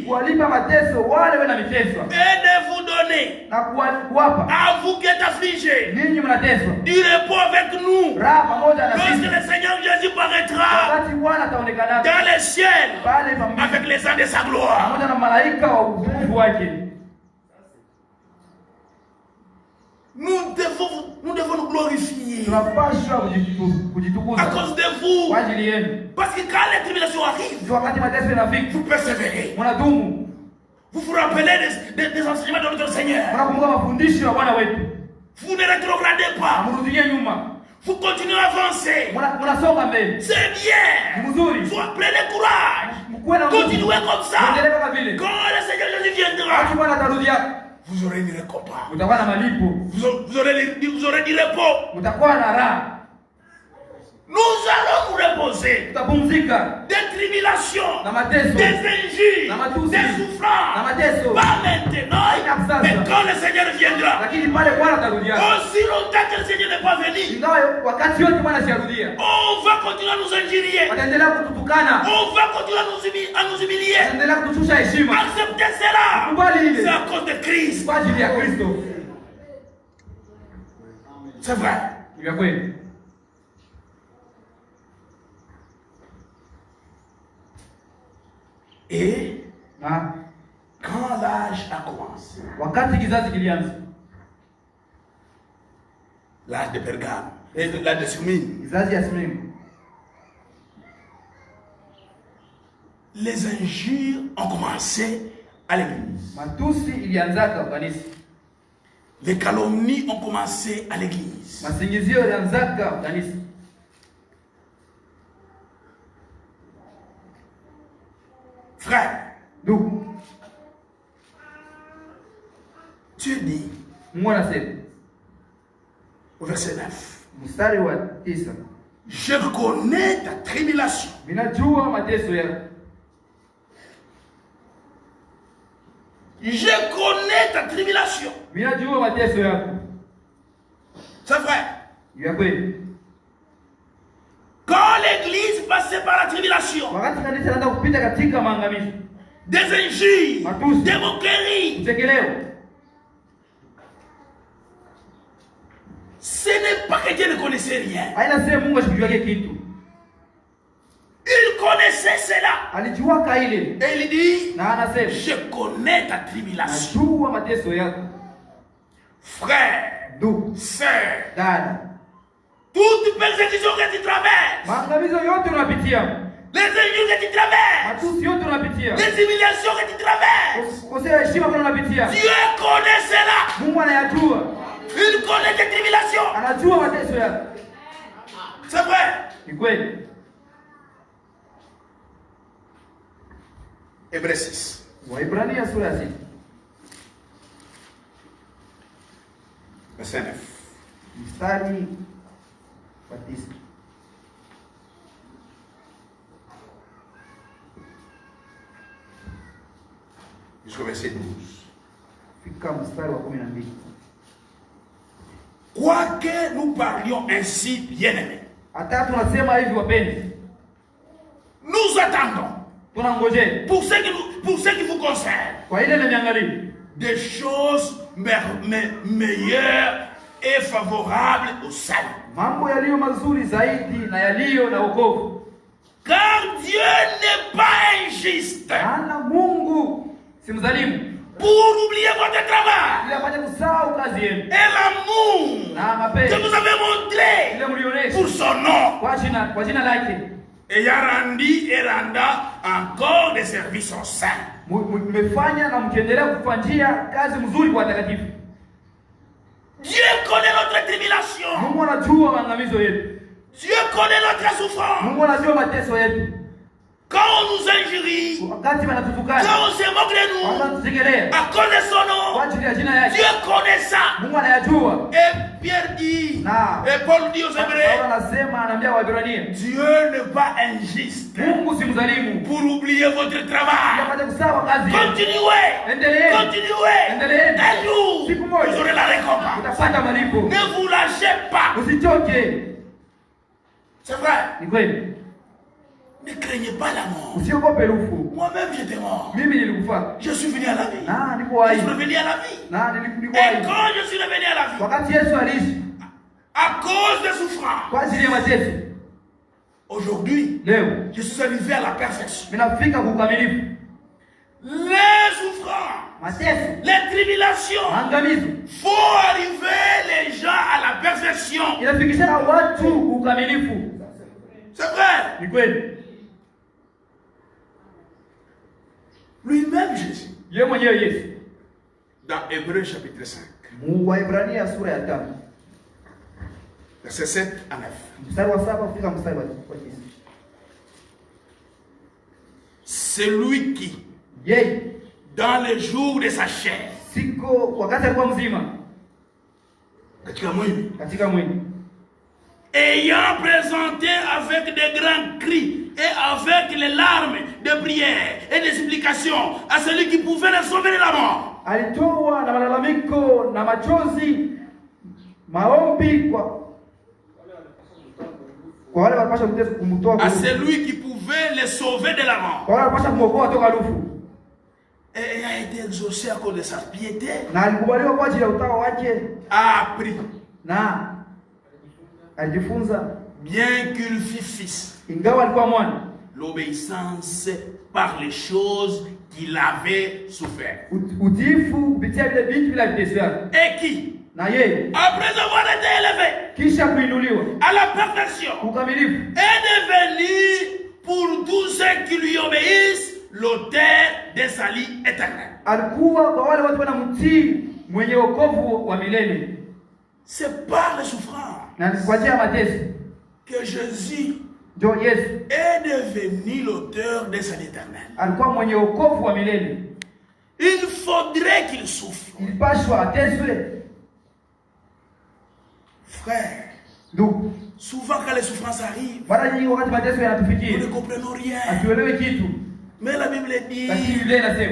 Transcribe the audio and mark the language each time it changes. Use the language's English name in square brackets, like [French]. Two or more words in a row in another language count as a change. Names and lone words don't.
[Swahili] kuwalipa mateso wale wana miteswa, [French] et de vous donner [Swahili] na kuwapa [French] à vous qui êtes affligés [Swahili] ninyi mnateswa [French] du repos avec nous [Swahili] raha pamoja na [French] lorsque [Swahili] sisi, [French] le Seigneur Jésus paraîtra [Swahili] wakati Bwana ataonekana [French] dans les ciels [Swahili] pale mbinguni [French] avec les anges de sa gloire. [Swahili] pamoja na malaika wa utukufu wake. [French] Nous devons nous glorifier [Swahili] Tunapaswa [French] à [Swahili] kujitukuza [French] cause de vous, [Swahili] kwa ajili yenu, [French] parce que quand les tribulations arrivent, [Swahili] wakati mateso yanafika [French] vous persévérez, [Swahili] mnadumu, [French] vous vous rappelez des enseignements de notre Seigneur, [Swahili] mnakumbuka mafundisho ya Bwana wetu, [French] vous ne rétrogradez pas, [Swahili] mrudie nyuma, [French] vous continuez à avancer. [Swahili] mnasonga mbele. [French] C'est bien. [Swahili] Ni mzuri, [French] Prenez courage. [Swahili] mkuwe na nguvu, [French] Continuez comme ça. [Swahili] endelee kama vile. [French] Quand le Seigneur Jésus [Swahili] Wakati [French] viendra, [Swahili] Bwana atarudia, [French] vous aurez une récompense. [Swahili] mtakuwa na malipo, [French] Vous aurez du repos. [Swahili] mtakuwa na raha, [French] Nous allons nous reposer [Swahili] tutapumzika [French] des tribulations, [Swahili] na mateso [French] des injures, [Swahili] na matusi [French] des [Swahili] na [French] souffrances. [Swahili] mateso, [French] Pas maintenant, mais quand le Seigneur viendra. [Swahili] lakini pale Bwana atarudia. [French] Aussi longtemps que le Seigneur n'est pas venu, [Swahili] Ingawa wakati wote Bwana siarudia, [French] on va continuer à nous injurier. [Swahili] wataendelea kututukana, [French] On va continuer à nous humilier. [Swahili] wataendelea kutushusha heshima. [French] Acceptez cela. [Swahili] Kubali [French] C'est [Swahili] ile [French] à cause de Christ. [Swahili] kwa ajili ya Kristo. [French] C'est vrai. [Swahili] Ni vya kweli. [French] Et [Swahili] Na [French] quand l'âge a commencé, [Swahili] wakati kizazi kilianza, [French] l'âge de Pergame, et l'âge de Smyrne, [Swahili] kizazi ya Smirna, [French] les injures ont commencé à l'église. [Swahili] matusi ilianzaka kanisa, [French] Les calomnies ont commencé à l'église. [Swahili] masingizio ilianzaka kanisa. [French] Frère, [Swahili] Ndugu, [French] Dieu dit [Swahili] Mungu anasema [French] au verset 9, [Swahili] mstari wa 9, [French] je connais ta tribulation. [Swahili] ninajua mateso yako. [French] Je connais ta tribulation. [Swahili] Ninajua mateso yako. [French] C'est vrai. [Swahili] Ya kweli. [French] Quand l'église passait par la tribulation, [Swahili] Wakati kanisa linaanza kupita katika maangamizi, [French] des injures, [Swahili] matusi, [French] des moqueries, [Swahili] utekeleo, [French] ce n'est pas que Dieu ne connaissait rien. [Swahili] haina sema Mungu asikujuake kitu. [French] Il connaissait cela. [Swahili] Alijua kaile. [French] Et il dit, [Swahili] Na anasema, [French] je connais ta tribulation. [Swahili] najua mateso yako. [French] Frère, [Swahili] Ndugu, [French] sœur, [Swahili] dada, [French] toute persécution que tu traverses, [Swahili] maangamizo yote unapitia, [French] les injures que tu traverses, [Swahili] matusi yote unapitia, [French] les humiliations que tu traverses, [Swahili] kukosea heshima kwa unapitia, [French] Dieu connaît cela. [Swahili] Mungu anayajua, [French] Il connaît tes tribulations. [Swahili] anajua mateso yako. [French] C'est vrai. [Swahili] Ni kweli. [French] Hébreux 6. [Swahili] Waibrania sura ya 6 [French] verset 9. [Swahili] mstari wa 9. [French] Jusqu'au verset 12. [Swahili] Fika mstari wa 12. [French] Quoique nous parlions ainsi, bien-aimés, [Swahili] Hata tunasema hivi wapenzi, [French] nous attendons, [Swahili] tunangoje [French] pour ce qui vous concerne, [Swahili] kwa ile nimeangalia [French] des choses meilleures et favorables au salut. [Swahili] mambo yaliyo mazuri zaidi na yaliyo na wokovu. [French] Car Dieu n'est pas injuste [Swahili] Maana Mungu si mzalimu [French] pour oublier votre travail [Swahili] ili apate kusahau kazi yenu [French] et l'amour [Swahili] na [French] que [Swahili] mapenzi [French] vous avez montré [Swahili] ile mlionesha [French] pour son nom, [Swahili] kwa jina lake, [French] ayant rendu et rendant encore des services aux saints. [Swahili] mmefanya na mkiendelea kufanyia kazi mzuri kwa watakatifu. [French] Dieu connaît notre tribulation. [Swahili] Mungu anajua maangamizo yetu. [French] Dieu connaît notre souffrance. [Swahili] Mungu anajua mateso yetu. [French] Quand on nous injurie, [Swahili] Wakati wanatutukana, [French] quand on se moque de nous, [Swahili] wanatusegelea [French] à cause de son [Swahili] kwa [French] nom, [Swahili] ajili ya jina yake, [French] Dieu connaît ça. [Swahili] Mungu anayajua. [French] Et Pierre dit, [Swahili] Na [French] et Paul dit aux [Swahili] Paulo [French] Hébreux, [Swahili] anasema, anaambia Waebrania, [French] Dieu n'est pas injuste [Swahili] Mungu si mzalimu [French] pour oublier votre [Swahili] ili [French] travail. [Swahili] apate kusahau kazi yenu. [French] Continuez, [Swahili] Endeleeni, [French] continuez. [Swahili] endeleeni, [French] Un jour, [Swahili] siku moja [French] vous aurez la récompense. [Swahili] utapata malipo. [French] Ne vous lâchez pas. [Swahili] Usichoke. [French] C'est vrai. [Swahili] Ni kweli. [French] Ne craignez pas la mort. [Swahili] Usiogope lufu. [French] Moi-même, j'étais mort. [Swahili] Mimi nilikufa. [French] Je suis venu à la vie. [Swahili] Na niko [French] Je [Swahili] hai. [French] suis revenu à la vie. [Swahili] Na [French] Et [Swahili] nilikuwa hai. [French] quand je suis revenu à la vie, [Swahili] Wakati Yesu aliishi [French] à cause des souffrances, [Swahili] kwa ajili ya mateso, [French] aujourd'hui, [Swahili] leo [French] je suis arrivé à la perfection. [Swahili] ninafika kwa ukamilifu. [French] Les souffrances, [Swahili] Mateso, [French] les tribulations, [Swahili] maangamizo [French] font arriver les gens à la perfection. [Swahili] inafikisha watu ukamilifu. [French] C'est vrai. [Swahili] Ni kweli. [French] Lui-même, Jésus, [Swahili] Yeye mwenyewe Yesu. [French] dans Hébreux chapitre 5, [Swahili] Waibrania sura ya 5 [French] verset 7 à 9. [Swahili] mstari wa 7 kufika mstari wa 9. [French] C'est lui qui, [Swahili] Yeye [French] dans les jours de sa chair, [Swahili] siko wakati alikuwa mzima katika mwili, katika mwili, [French] ayant présenté avec des grands cris et avec les larmes de prière et de supplication à celui qui pouvait le sauver de la mort. [Swahili] alitoa na malalamiko na machozi, maombi kwa wale walipasha kumtoa, [French] À celui qui pouvait le sauver de la mort. [Swahili] kwa wale walipasha kumwokoa toka lufu, [French] Et a été exaucé à cause de sa piété. [Swahili] na alikubaliwa kwa ajili ya utawa wake, [French] A appris, [Swahili] na alijifunza [French] bien qu'il fût fils, [Swahili] ingawa alikuwa mwana, [French] l'obéissance par les choses qu'il avait souffert. [Swahili] utiifu kupitia vile vitu bila viteseo, [French] Et qui, [Swahili] na yeye [French] après avoir été élevé [Swahili] kisha kuinuliwa [French] à la perfection, [Swahili] ukamilifu, [French] est devenu pour tous ceux qui lui obéissent l'auteur des salut éternel. [Swahili] alikuwa kwa wale watu wanamtii mwenye wokovu wa milele. [French] C'est par les souffrances [Swahili] Na kwa ajili ya mateso [French] que Jésus [Swahili] ndio Yesu [French] est devenu l'auteur des salut éternel. [Swahili] alikuwa mwenye wokovu wa milele. [French] Il faudrait qu'il souffre. [Swahili] Ilipashwa ateswe. [French] Frère, [Swahili] Ndugu, [French] souvent quand les souffrances arrivent, [Swahili] mara nyingi wakati mateso [French] nous ne [Swahili] yanatufikia [French] comprenons rien. [Swahili] hatuelewi kitu, [French] Mais la Bible dit, [Swahili] lakini Biblia inasema